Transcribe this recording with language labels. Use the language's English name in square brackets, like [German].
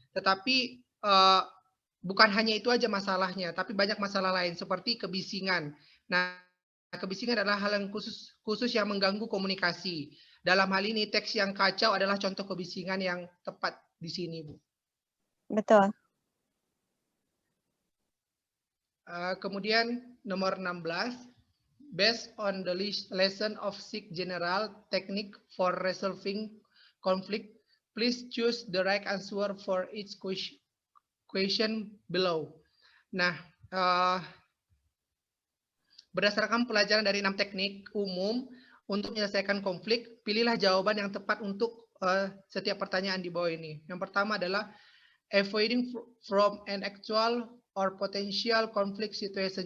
[Indonesian] Tetapi bukan hanya itu aja masalahnya, tapi banyak masalah lain seperti kebisingan. Nah, kebisingan adalah hal yang khusus yang mengganggu komunikasi. Dalam hal ini teks yang kacau adalah contoh kebisingan yang tepat di sini, Bu. Betul. Kemudian nomor 16, [English] based on the lesson of SIG General Technique for Resolving Conflict, please choose the right answer for each question below. [Indonesian] Nah, berdasarkan pelajaran dari 6 teknik umum untuk menyelesaikan konflik, pilihlah jawaban yang tepat untuk setiap pertanyaan di bawah ini. Yang pertama adalah [English] avoiding from an actual or potential conflict situation.